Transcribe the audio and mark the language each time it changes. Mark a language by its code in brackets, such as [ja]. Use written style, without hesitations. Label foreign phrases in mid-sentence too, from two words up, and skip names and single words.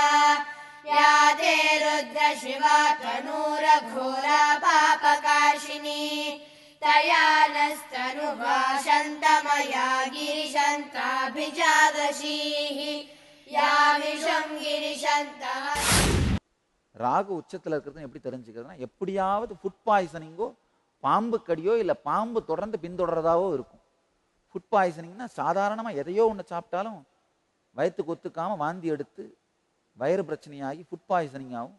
[sa] या ते रुद्र शिवा तनूरघोरा पापकाशिनी तया नस्तनुवा शन्तमया गिरिशन्ताभिजादशीः या विषं गिरिशन्तः। [ta] ராகு உச்சத்தில் இருக்கிறது எப்படி தெரிஞ்சுக்கிறதுனா, எப்படியாவது [en] food poisoningகோ [ta] பாம்பு கடியோ இல்லை பாம்பு தொடர்ந்து பின்தொடர்றதாவோ இருக்கும். [en] food poisoningனா [ta] சாதாரணமாக எதையோ ஒன்று சாப்பிட்டாலும் வயிற்றுக்கு ஒத்துக்காமல் வாந்தி எடுத்து வயிறு பிரச்சனையாகி [en] food poisoning [ta] ஆகும்.